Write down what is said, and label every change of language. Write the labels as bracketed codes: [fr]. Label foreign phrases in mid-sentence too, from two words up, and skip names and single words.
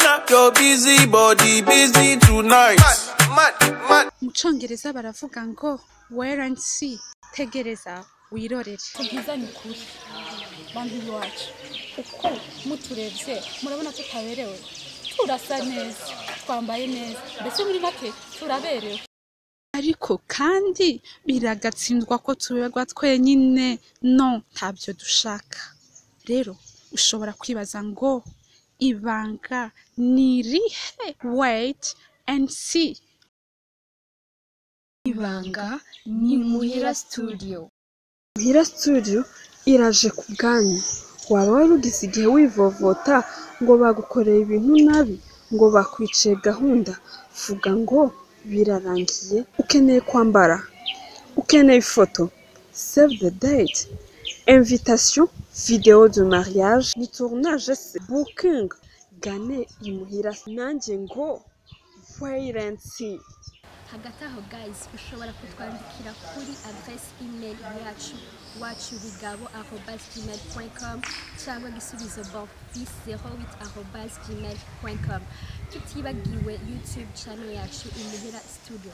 [en] your busy body busy tonight. [rw] Mu Congereza baravuga ngo [en] wait and see, [rw] tegereza wirorere. Tubwizanye ukuri bantu iwacu uko muturebye murabona tutaberewe, turasa neza, twambaye neza, mbese muri make turaberewe. Ariko kandi biragatsindwa ko tuberwa twenyine, no ntabyo dushaka. Rero ushobora kwibaza ngo ibanga ni rihe? [en] Wait and see. [rw] Ibanga ni Muhira Studio. Muhira Studio iraje ku bwanyu. Waba warugize igihe wivovota ngo bagukoreye ibintu nabi, ngo bakwiciye gahunda, vuga ngo birarangiye. Ukeneye kwambara, ukeneye ifoto, [en] save the date, invitation, [fr] vidéo de mariage, [en] ni tournage, booking, gane imuhira. [rw] Nanjye ngo [en] wait and see. [rw] Hagati aho guys, ushobora kutwandikira kuri adresse email yacu wachubigabo@gmail.com cyangwa gisubizo bonfils08@gmail.com. tutibagiwe YouTube channel yacu Muhira Studio.